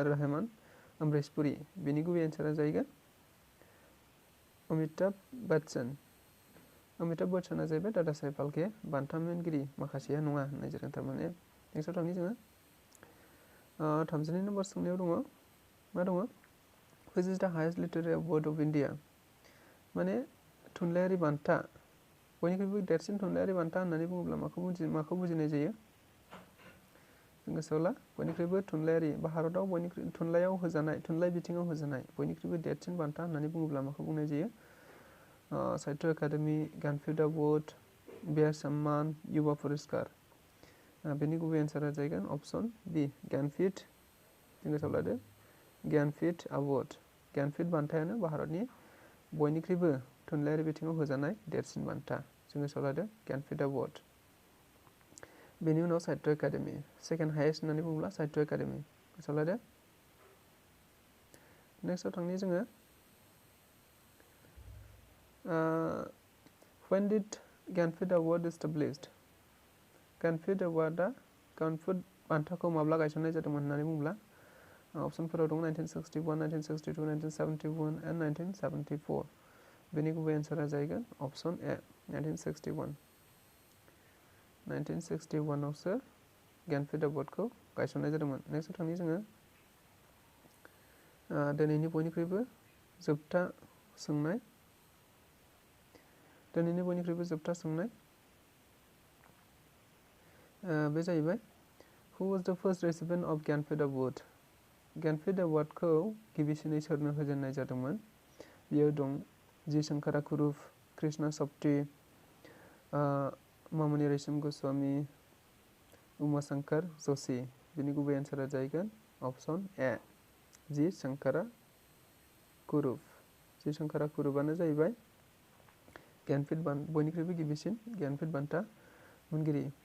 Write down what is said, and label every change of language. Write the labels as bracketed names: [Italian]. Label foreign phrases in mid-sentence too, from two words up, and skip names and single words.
[Bodo] रहमान, अमरीश पुरी। बेनि गुबै एन्सारा जाहैगोन अमिताभ बच्चना जाहैबाय दादा साहेब फाल्के बान्था मोनगिरि, माखासेया नङा होननाय जादों थारमाने। नेक्स्टआव थांनि जोङो 32 नम्बर सोंनायाव दङ मा दङ [English] which is the highest literary award of India [Bodo] माने थुनलाइयारि बान्था बयनिख्रुइबो देरसिन थुनलाइयारि बान्था होननानै बुङोब्ला माखौ बुजिनाय जायो जों गोसोआव ला बयनिख्रुइबो थुनलाइयारि भारताव बयनिख्रुइ थुनलाइयाव होजानाय थुनलाइ बिथिङाव होजानाय बयनिख्रुइबो देरसिन बान्था होननानै बुङोब्ला माखौ बुंनाय जायो साहित्य एकाडेमि ज्ञानपीठ अवार्ड बिहार सम्मान युवा पुरस्कार बेनि गुबै एन्सारा जागोन अप्शन बी ज्ञानपीठ जों गोसोआव लादो ज्ञानपीठ अवार्ड ज्ञानपीठ बान्थायानो भारतनि बयनिख्रुइबो थुनलाइयारि बिथिङाव होजानाय देरसिन बान्था जों गोसोआव लादो ज्ञानपीठ अवार्ड बेनि उनाव साहित्य एकाडेमि [English] second highest [Bodo] होननानै बुङोब्ला साहित्य एकाडेमि गोसोआव लादो नेक्स्टआव थांनि जोङो [English] when did ज्ञानपीठ अवार्ड established [Bodo] ज्ञानपीठ अवार्डआ ज्ञानपीठ बान्थाखौ माब्ला गायसननाय जादोंमोन होननानै बुङोब्ला अप्शनफोराव दं 1961 1962 1971 and 1974 बेनि गुबै एन्सारा जागोन अप्शन ए 1961 आवसो ज्ञानपीठ अवार्डखौ गायसननाय जादोंमोन नेक्स्टआव थांनि जोङो दिनैनि बयनिख्रुइबो जोबथा सोंनाय बे जाहैबाय [English] who was the first recipient of ज्ञानपीठ award [Bodo] ज्ञानपीठ अवार्डखौ गिबिसिनै सोरनो होजेननाय जादोंमोन बेयो दं जी शंकरा कुरुप कृष्णा सप्ती मामुनि रैसम गोस्वामी उमा शंकर जोशी बेनि गुबै एन्सारा जागोन अप्शन ए जी शंकरा कुरुपआनो जाहैबाय ज्ञानपीठ बयनिख्रुइबो गिबिसिन ज्ञानपीठ बान्था मोनगिरि